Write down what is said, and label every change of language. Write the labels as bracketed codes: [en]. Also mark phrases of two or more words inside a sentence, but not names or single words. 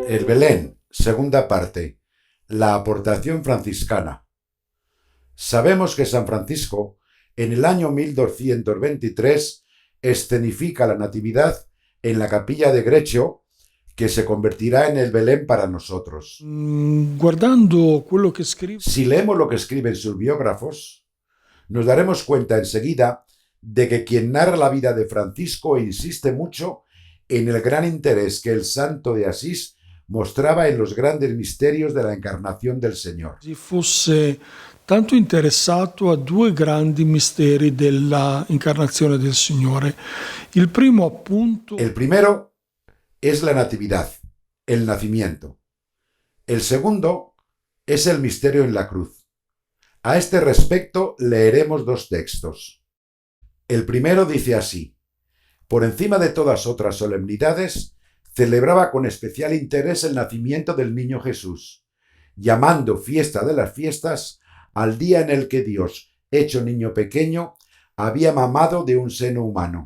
[es] El Belén, segunda parte. La aportación franciscana. Sabemos que San Francisco, en el año 1223, escenifica la Natividad en la capilla de Greccio, que se convertirá en el Belén para nosotros. [it] Guardando quello che scrive, [es] Si leemos lo que escriben sus biógrafos, nos daremos cuenta enseguida de que quien narra la vida de Francisco insiste mucho en el gran interés que el santo de Asís mostraba en los grandes misterios de la encarnación del Señor. [it] si fosse tanto interessato a due grandi misteri della incarnazione del Signore. Il primo, appunto, [es] El primero es la Natividad, el nacimiento. El segundo es el misterio en la cruz. A este respecto leeremos dos textos. El primero dice así: por encima de todas otras solemnidades, celebraba con especial interés el nacimiento del niño Jesús, llamando fiesta de las fiestas al día en el que Dios, hecho niño pequeño, había mamado de un seno humano.